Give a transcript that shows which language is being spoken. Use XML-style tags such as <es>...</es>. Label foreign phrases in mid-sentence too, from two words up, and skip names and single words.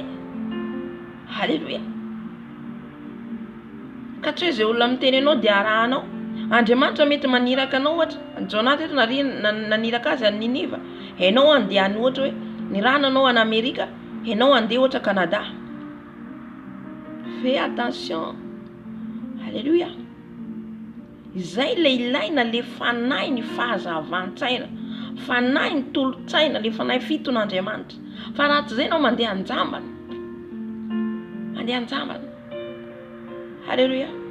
<mg>Halleluja. Ka tsy hoe zay olona miteny anao dia arahanao. Andriamanitra mety maniraka anao ohatra. Jonathan eto naniraka azy any Niniva. Hainao andeha any ohatra hoe nirana anao any Amerika, hainao andeha ohatra Canada.</mg> <fr>Fais attention.</fr> <mg>Halleluja. Izay le ilaina le fanahy ny fahazavan-tsaina, fanahy ny tolotsaina, le fanahy fiton'Andriamanitra. Fa raha tsy zay anao mandeha anjambana. Halleluja.</mg>